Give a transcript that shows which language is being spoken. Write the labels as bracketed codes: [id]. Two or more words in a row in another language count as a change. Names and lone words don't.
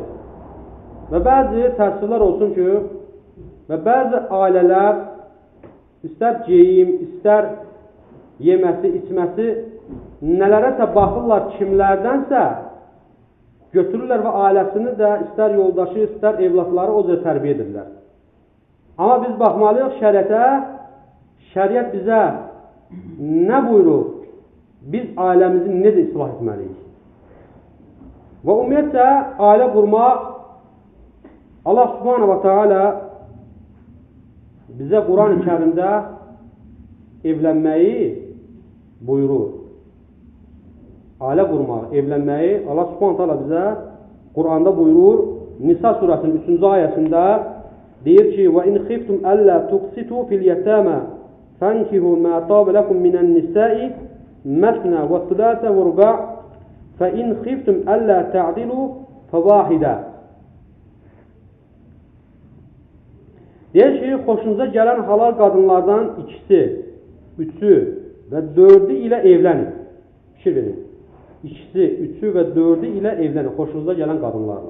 [az] Və bəzi təəssürlər olsun ki, və bəzi ailələr istər geyim, istər yeməsi, içməsi nələrəsə baxırlar kimlərdənsə götürürlər və ailəsini də istər yoldaşı, istər evlatları o cür tərbiyə edirlər. Amma biz baxmalıyıq şəriətə, şəriət bizə nə buyurur? Biz ailəmizi necə islah etməliyik? Və ümumiyyətlə ailə qurmaq Allah [ar] سبحانه وتعالى [az] bizə Quran-ı Kərimdə evlənməyi buyurur. Ailə qurmaq, evlənməyi Allah [ar] سبحانه وتعالى [az] bizə Quranda buyurur. Nisa surəsinin 3-cü ayəsində deyir ki: [ar] "وإن خفتم ألا تقسطوا في اليتامى فانكحوا ما طاب لكم من النساء مثنى وثلاث ورباع فإن خفتم ألا تعدلوا فواحدة." [az] Deyir ki, xoşunuza gələn halal qadınlardan ikisi, üçü və dördü ilə evlənin. Fikir verin. İkisi, üçü və dördü ilə evlənin, xoşunuza gələn qadınlarla.